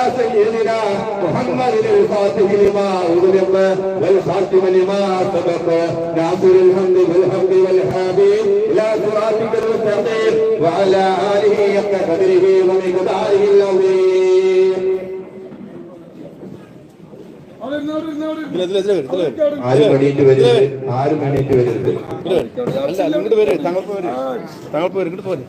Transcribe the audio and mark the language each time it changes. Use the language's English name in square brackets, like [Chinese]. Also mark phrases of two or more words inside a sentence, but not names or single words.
[Arabic] سيدنا محمد الفاتح لما أغلق والخاتم لما سبق ناصر الحمد بالحمد والحادي إلى صراطك المستقيم وعلى آله حق قدره ومقداره العظيم. [Malayalam] ആരും എണീറ്റ് വരരുത്, ആരും എണീറ്റ് വരരുത്. ഇങ്ങോട്ട് വരും, തങ്ങൾക്ക് വരും, തങ്ങൾക്ക് വരും, ഇങ്ങോട്ട് പോരെ.